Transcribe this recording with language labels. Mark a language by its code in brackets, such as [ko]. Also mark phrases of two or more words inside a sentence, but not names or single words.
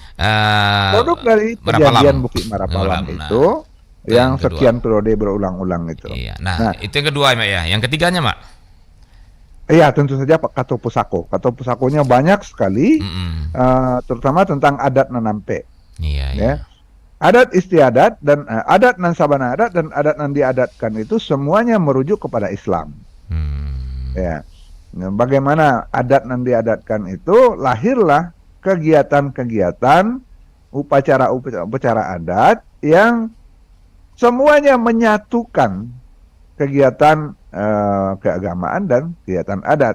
[id] perjanjian Bukit Marapalam itu yang sekian periode berulang-ulang itu. Iya. Nah, itu yang kedua Mak ya. Yang ketiganya Mak? Iya, tentu saja Kato Pusako. Kato Pusakonya banyak sekali, terutama tentang adat Nanampe. Iya. Ya. Adat istiadat dan [min] adat nan sabana adat [id] dan [min] adat nan diadatkan [id] itu semuanya merujuk kepada Islam. Ya. Nah, bagaimana [min] adat nan diadatkan [id] itu lahirlah kegiatan-kegiatan upacara adat yang semuanya menyatukan kegiatan keagamaan dan kegiatan adat.